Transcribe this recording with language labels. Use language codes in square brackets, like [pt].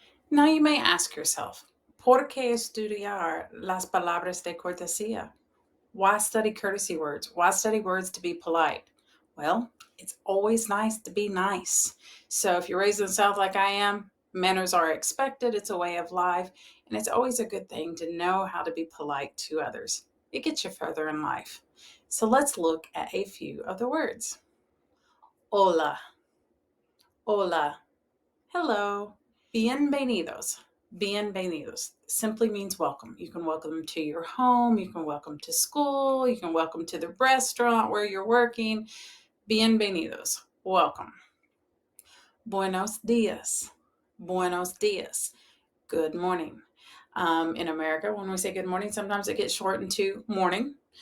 [en] Now you may ask yourself, [es] ¿por qué estudiar las palabras de cortesía? [en] Why study courtesy words? Why study words to be polite? Well, it's always nice to be nice. So if you're raised in the South like I am, manners are expected. It's a way of life. And it's always a good thing to know how to be polite to others. It gets you further in life. So let's look at a few of the words. [es] Hola, hola, [en] hello, [es] bienvenidos. [en] Bienvenidos simply means welcome. You can welcome them to your home, you can welcome to school, you can welcome to the restaurant where you're working. [es] Bienvenidos, [en] welcome. [es] Buenos dias, buenos dias, [en] good morning. In America, when we say good morning, sometimes it gets shortened to morning.